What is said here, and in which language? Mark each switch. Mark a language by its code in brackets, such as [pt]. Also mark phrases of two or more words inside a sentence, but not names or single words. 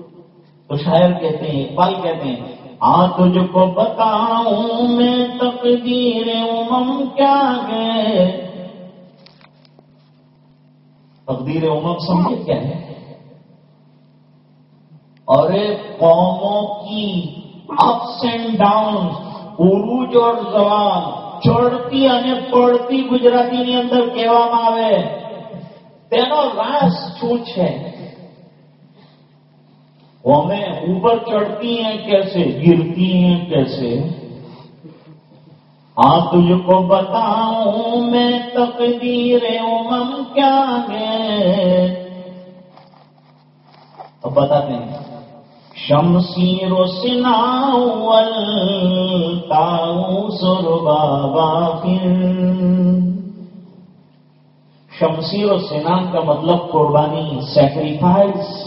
[ur] تو شاعر کہتے ہیں, اقبال کہتے ہیں, تجھ کو بتاؤں میں تقدیر کیا ہے. تقدیر سمجھے کیا ہے؟ اور قوموں کی [en] ups and down, [ur] عروج اور زوال, چڑھتی [gu] અને પડતી ગુજરાતીની અંદર કહેવામાં આવે તેનો રાસ શું છે. [ur] قومیں اوپر چڑھتی ہیں کیسے, گرتی ہیں کیسے. تجھ کو بتاؤں میں تقدیر کیا ہے. اب بتاتے ہیں, [fa] شمشیر و سنا والطاؤس ربابا [ur] شمشیر و سنان کا مطلب قربانی، سیکریفائس.